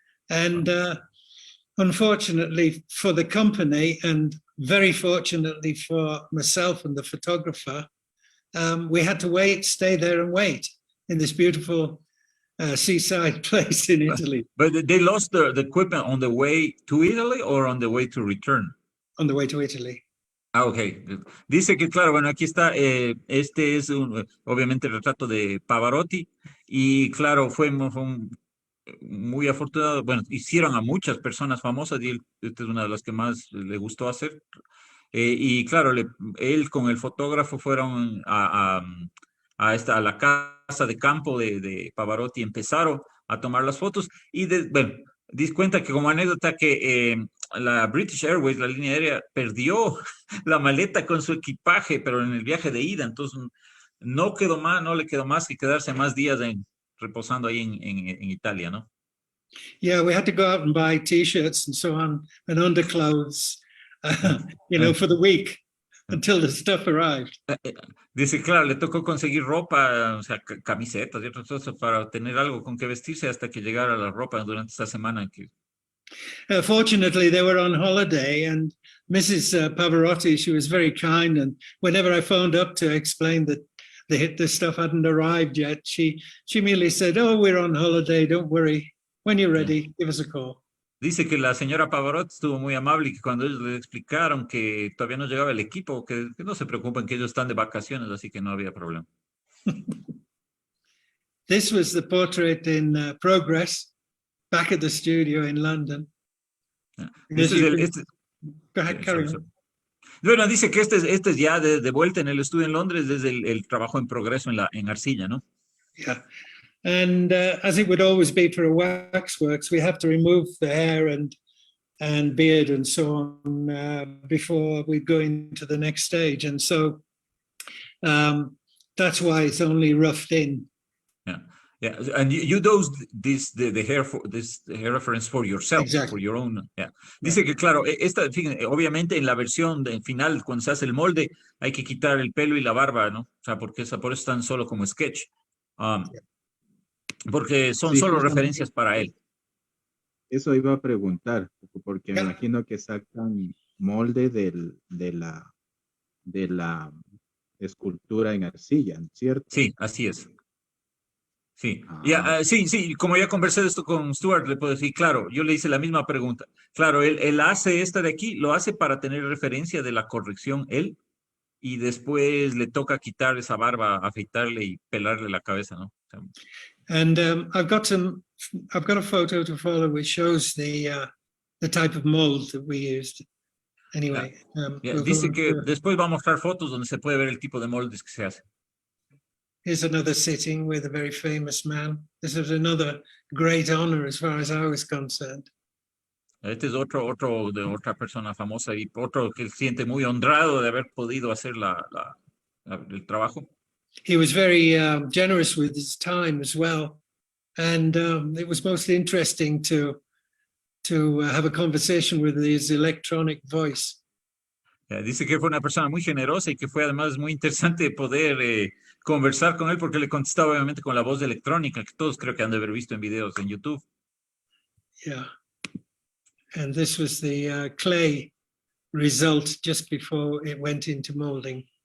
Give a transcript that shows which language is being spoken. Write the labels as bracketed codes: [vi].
[en] And unfortunately for the company, and very fortunately for myself and the photographer, we had to stay there and wait in this beautiful seaside place in Italy. But they lost the equipment on the way to Italy or on the way to return? On the way to Italy. Ok. [es] Dice que, claro, bueno, aquí está, este es obviamente el retrato de Pavarotti y, claro, fue muy afortunado. Bueno, hicieron a muchas personas famosas y esta es una de las que más le gustó hacer. Y, claro, él con el fotógrafo fueron a la casa de campo de Pavarotti, empezaron a tomar las fotos y, bueno, dis cuenta que como anécdota que la British Airways, la línea aérea, perdió la maleta con su equipaje, pero en el viaje de ida, entonces no le quedó más que quedarse más días reposando ahí en Italia, ¿no? [en] Yeah, we had to go out and buy T-shirts and so on, and underclothes, for the week until the stuff arrived. [es] Dice, claro, le tocó conseguir ropa, o sea, camisetas y otras cosas para tener algo con que vestirse hasta que llegara la ropa durante esta semana. [en] Fortunately, they were on holiday, and Mrs. Pavarotti, she was very kind, and whenever I phoned up to explain that the stuff hadn't arrived yet, she merely said, "Oh, we're on holiday, don't worry. When you're ready, give us a call." [es] Dice que la señora Pavarotti estuvo muy amable y que cuando ellos le explicaron que todavía no llegaba el equipo, que no se preocupen, que ellos están de vacaciones, así que no había problema. [en] This was the portrait in progress, back at the studio in London. Go ahead, carry on. [es] Bueno, dice que este es ya de vuelta en el estudio en Londres desde el trabajo en progreso en arcilla, ¿no? [en] Yeah. And as it would always be for a waxworks, we have to remove the hair and beard and so on before we go into the next stage. And so that's why it's only roughed in. Yeah. Yeah, and you do the hair reference for yourself, Exactly. for your own. Yeah. [es] Dice que claro, fíjense, obviamente en la versión final, cuando se hace el molde, hay que quitar el pelo y la barba, ¿no? O sea, porque por eso están solo como sketch. Porque son Sí, solo justamente referencias para él. eso iba a preguntar, porque me [en] Yeah. [es] imagino que sacan molde de la escultura en arcilla, ¿cierto? Sí, así es. Sí, Ah, sí, como ya conversé de esto con Stuart, le puedo decir, claro, yo le hice la misma pregunta. Claro, él hace esta de aquí, lo hace para tener referencia de la corrección él, y después le toca quitar esa barba, afeitarle y pelarle la cabeza, ¿no? O sea, [en] And I've got a photo to follow which shows the type of mold that we used. Anyway, we'll go [es] dice [en] on [es] que [en] to- [es] después va a mostrar fotos donde se puede ver el tipo de moldes que se hace. [en] here's another sitting with a very famous man. This is another great honor as far as I was concerned. [es] Este es otro de otra persona famosa y otro que se siente muy honrado de haber podido hacer el trabajo. [en] He was very generous with his time as well. And it was most interesting to have a conversation with his electronic voice. [es] Dice que fue una persona muy generosa y que fue además muy interesante poder conversar con él porque le contestaba obviamente con la voz electrónica que todos creo que han de haber visto en videos en YouTube. [en] Yeah. And this was the clay result just before it went into molding.